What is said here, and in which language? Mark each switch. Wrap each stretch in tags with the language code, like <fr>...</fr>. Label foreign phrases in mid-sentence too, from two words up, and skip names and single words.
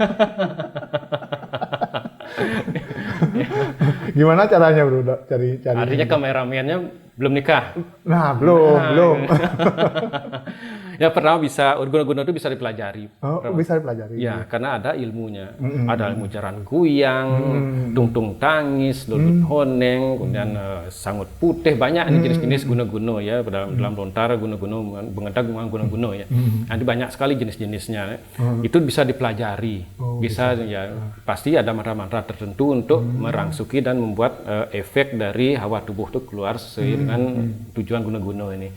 <id>Gimana caranya bro cari artinya kameramennya belum nikah? Nah belum Ya pertama bisa guna-guna itu bisa dipelajari. Bisa dipelajari. Ya karena ada ilmunya. Ada ilmu jaran kuyang, tungtung tangis, lulut honeng, kemudian sangut putih, banyak ini jenis-jenis guna-guna ya dalam lontar guna-guna, bengedag guna-guna ya. Nanti banyak sekali jenis-jenisnya. Itu bisa dipelajari. Bisa ya pasti ada mantra-mantra tertentu untuk merangsuki dan membuat efek dari hawa tubuh itu keluar sesuai dengan tujuan guna-guna ini.</id>